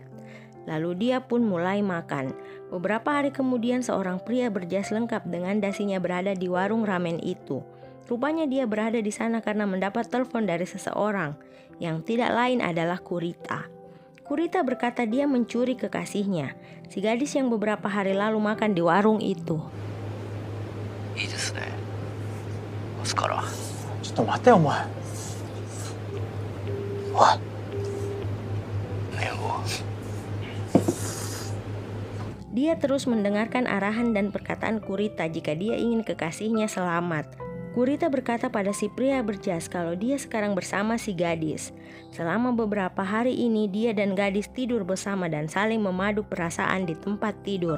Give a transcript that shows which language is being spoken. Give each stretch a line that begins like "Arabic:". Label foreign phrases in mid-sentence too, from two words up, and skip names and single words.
Indonesian: Lalu dia pun mulai makan. Beberapa hari kemudian seorang pria berjas lengkap dengan dasinya berada di warung ramen itu. Rupanya dia berada di sana karena mendapat telepon dari seseorang yang tidak lain adalah Kurita. Kurita berkata dia mencuri kekasihnya, si gadis yang beberapa hari lalu makan di warung itu.
Japanese: いいですね。明日から。ちょっと待てお前。おい。麺を。
Indonesian: Dia terus mendengarkan arahan dan perkataan Kurita jika dia ingin kekasihnya selamat. Kurita berkata pada si pria berjas kalau dia sekarang bersama si gadis. Selama beberapa hari ini dia dan gadis tidur bersama dan saling memadu perasaan di tempat tidur.